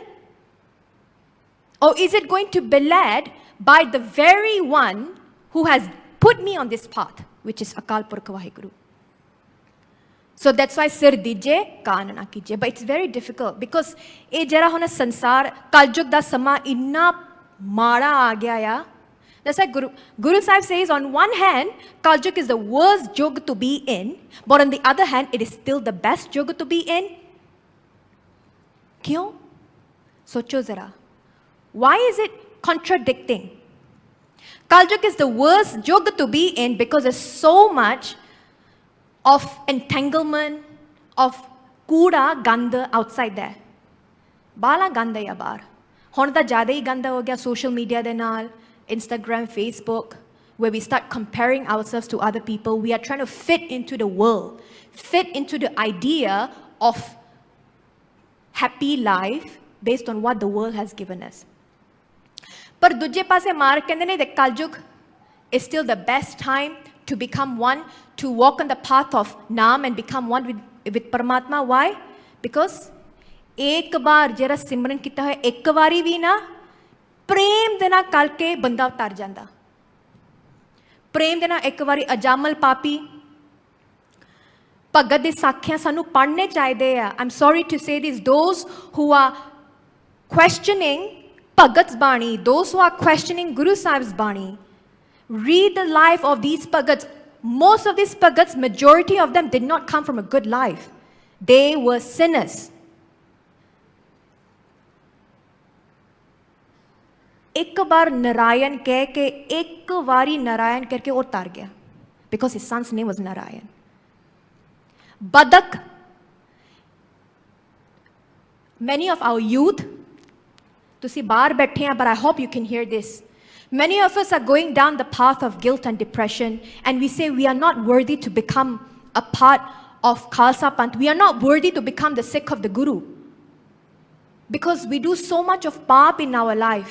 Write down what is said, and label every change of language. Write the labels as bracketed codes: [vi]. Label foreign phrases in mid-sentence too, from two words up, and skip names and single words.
[en] Or is it going to be led by the very one who has put me on this path, which is Akal Purkh Vaheguru? So that's why [pa] ਸਿਰ ਦੀਜੇ ਕਾਣ ਨਾ ਕੀਜੀਏ. [en] But it's very difficult because [pa] ਇਹ ਜਿਹੜਾ ਹੁਣ ਸੰਸਾਰ ਕਲਯੁਗ ਦਾ ਸਮਾਂ ਇੰਨਾ ਮਾੜਾ ਆ ਗਿਆ ਆ। [en] That's why Guru Sahib says, on one hand, Kaljug is the worst yug to be in, but on the other hand, it is still the best yug to be in. [hi] क्यों? सोचो ज़रा. [en] Why is it contradicting? Kaljug is the worst yug to be in because there's so much of entanglement, of [hi] कूड़ा गंदा [en] outside there. Bala ganda ya bar. [pa] ਹੁਣ ਤਾਂ ਜ਼ਿਆਦਾ ਹੀ ਗੰਦਾ ਹੋ ਗਿਆ [en] social media [pa] ਦੇ ਨਾਲ, [en] Instagram, Facebook, where we start comparing ourselves to other people. We are trying to fit into the world, fit into the idea of happy life based on what the world has given us. [pa] ਪਰ ਦੂਜੇ ਪਾਸੇ ਮਾਰਕ ਕਹਿੰਦੇ ਨੇ [en] that Kaljug is still the best time to become one, to walk on the path of Naam and become one with Paramatma. Why? [pa] Because [hi] एक बार [pa] ਜਿਹੜਾ ਸਿਮਰਨ ਕੀਤਾ ਹੋਇਆ ਇੱਕ ਵਾਰੀ ਵੀ ਨਾ ਪ੍ਰੇਮ ਦੇ ਨਾਲ ਕਰਕੇ ਬੰਦਾ ਤਰ ਜਾਂਦਾ, ਪ੍ਰੇਮ ਦੇ ਨਾਲ ਇੱਕ ਵਾਰੀ ਅਜਾਮਲ ਪਾਪੀ ਭਗਤ ਦੇ ਸਾਖੀਆਂ ਸਾਨੂੰ ਪੜ੍ਹਨੇ ਚਾਹੀਦੇ ਆ. [en] I'm sorry to say this, those who are questioning Bhagat's Bani, those who are questioning Guru Sahib's Bani, read the life of these Bhagats. Most of these Bhagats, majority of them did not come from a good life. They were sinners. [hi] एक बार नारायण कह के एक बारी नारायण करके वो तर गया, [en] because his son's name was Narayan. Badak, many of our youth, [pa] ਤੁਸੀਂ ਬਾਹਰ ਬੈਠੇ ਆ, [en] but I hope you can hear this. Many of us are going down the path of guilt and depression, and we say we are not worthy to become a part of Khalsa Panth. We are not worthy to become the Sikh of the Guru, because we do so much of paap in our life.